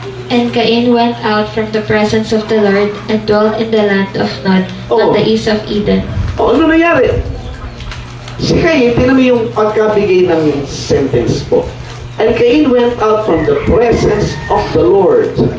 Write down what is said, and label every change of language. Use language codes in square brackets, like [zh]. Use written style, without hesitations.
[en] And Cain went out from the presence of the Lord and dwelt in the land of Nod, on the east of Eden. [tl] Ano nangyari? Si Cain, tinan mo yung pagkabigay ng sentence po. [en] And Cain went out from the presence of the Lord.